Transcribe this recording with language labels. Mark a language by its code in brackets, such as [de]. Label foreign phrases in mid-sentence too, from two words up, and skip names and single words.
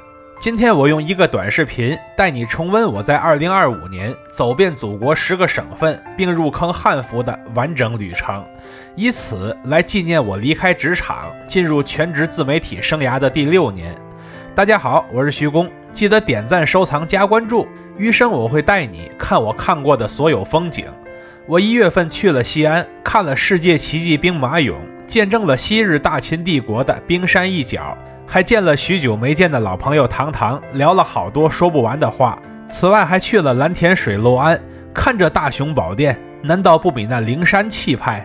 [zh] 今天我用一個短視頻帶你重溫我在2025年走遍祖國10個省份並入坑漢服的完整旅程，以此來紀念我離開職場進入全職自媒體生涯的第6年。大家好，我是徐工，記得點讚、收藏、加關注，餘生我會帶你看我看過的所有風景。我1月份去了西安，看了世界奇蹟兵馬俑，見證了昔日大秦帝國的冰山一角，還見了許久沒見的老朋友唐唐，聊了好多說不完的話。此外還去了藍田水陸庵，看着大雄寶殿，難道不比那靈山氣派？